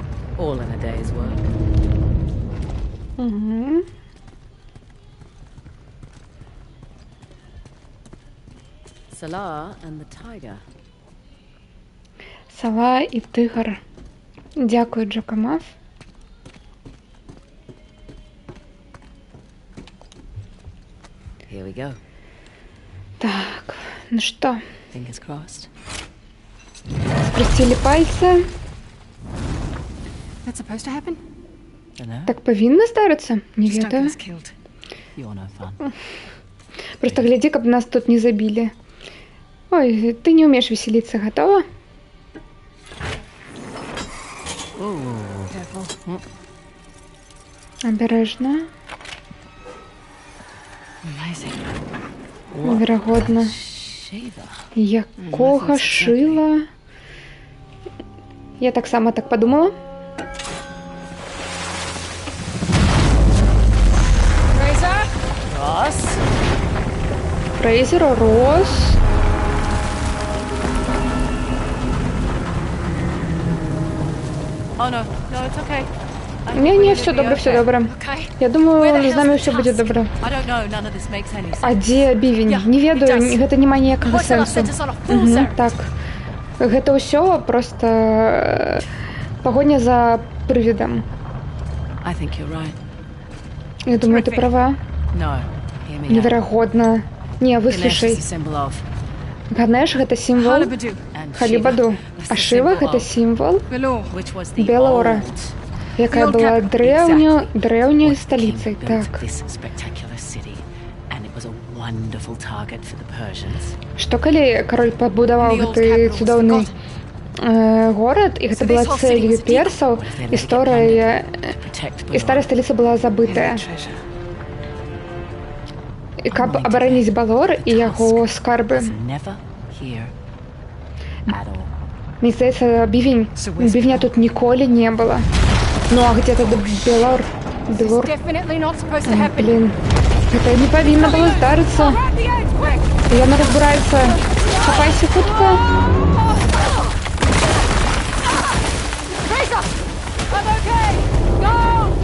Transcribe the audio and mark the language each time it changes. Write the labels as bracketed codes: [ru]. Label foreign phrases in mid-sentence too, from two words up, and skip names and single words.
[en] All in a day's work. Угу. Salah and the tiger. [uk] Сова і тигр. Дякую, Джакомав. [en] Here we go. [ru] Так, ну что, [en] Fingers crossed. [ru] скрестили пальцы. [en] That's supposed to happen? Dunno. [be] Так повинно здарыцца? Не [en] Stuck [be] ведаю. [en] us killed. You're no fun. [ru] Просто гляди, каб нас тут не забили. Ой, ты не умеешь веселиться, готова? [en] Careful. [uk] Обережно. [en] Amazing. [be] Верагодна. [en] Shiva. [be] Якога шила? Я так сама так подумала. [en] Razor? Ross? Фрейзер, Росс. Oh no, no, it's okay. [uk] Не, все добре, все добре. [en] Okay. [uk] Я думаю, з нами все буде добре. [en] I don't know, none of this makes any sense. [be] А дзе бівень? Не ведаю, гэта не мае ніякага сэнсу. Так. Гэта ўсё проста пагоня за прывідам. [en] I think you're right. [be] Я думаю, ты права. [en] No, hear me out. [be] Неверагодна. Не, [en] Ganesh is [be] выслушай. [en] a symbol of [be] Ганеш гэта сімвал [en] Halibadu. and [be] Халібаду, [en] Shiva. [be] а Шыва гэта сімвал [en] Belor. Which was the [be] Белора, [en] old якая была древняй сталіцай. king built [be] Так. [en] this spectacular city, and it was a wonderful target for the Persians. [be] Што калі кароль пабудаваў гэты цудоўны горад, і гэта была цэлью персаў, гісторыя і старая сталіца была забытая. [en] Treasure. [be] І каб абараніць Балор і яго скарбы. [en] Was never here at all. [be] Мне здаецца, бівня тут ніколі не было. [ru] Ну а где тут Белор? Белор? [en] Definitely not supposed to happen. [be] Блін, гэта не павінна было здарыцца. Яна разбураецца. Хапайся хутка. [en] Razor! I'm okay! Go!